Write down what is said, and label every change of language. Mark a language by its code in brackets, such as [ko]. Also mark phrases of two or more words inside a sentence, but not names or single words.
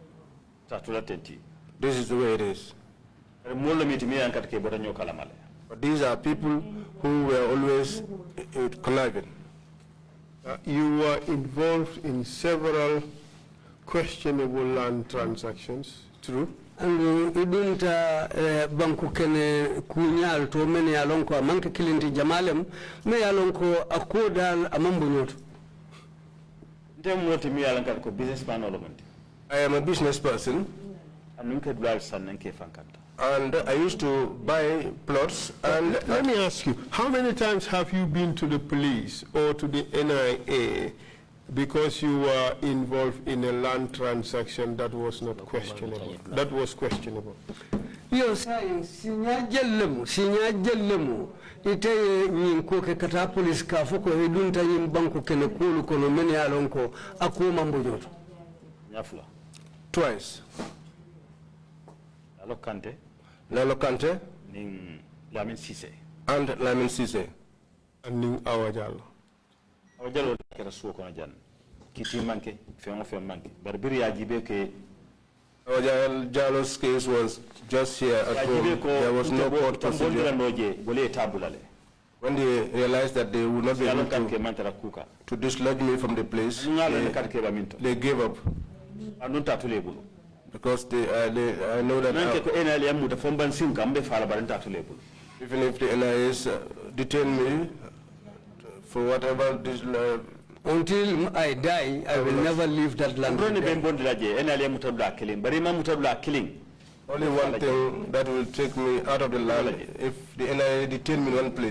[en] This is the way it is. But these are people who were always conniving. You were involved in several questionable land transactions, true? [man] And idunta banku kene kunyal to mene alonko amanke kilinti jamalem me alonko akodal amambunyoto. [en] I am a business person. And I used to buy plots. And let me ask you, how many times have you been to the police or to the NIA because you were involved in a land transaction that was not questionable? That was questionable. [man] Yo saying sinya jellemu ite nyinko ke kata police ka foko idunta nyim banku kene kulu kono meni alonko akuma mbojoto. Nyafula. [en] Twice. Lalo Kante. [man] Ning Lamin Sise. [en] And Lamin Sise. And Ning Awajalo. [man] Awajalo kera suo kono jan. Kiti manke, fengo manke. Barbiri ajibe ke. [en] Awajalo's case was just here at home. There was no court procedure. When they realized that they would not be able to dislodge me from the place, they gave up. [man] Anunta tulebulu. [en] Because I know that [man] Nanke ko NLM muta fomban sinka mbe fala barenta tulebulu. [en] even if the NIS detain me for whatever this until I die, I will never leave that land. Only one thing that will take me out of the land if the NIA detain me in one place.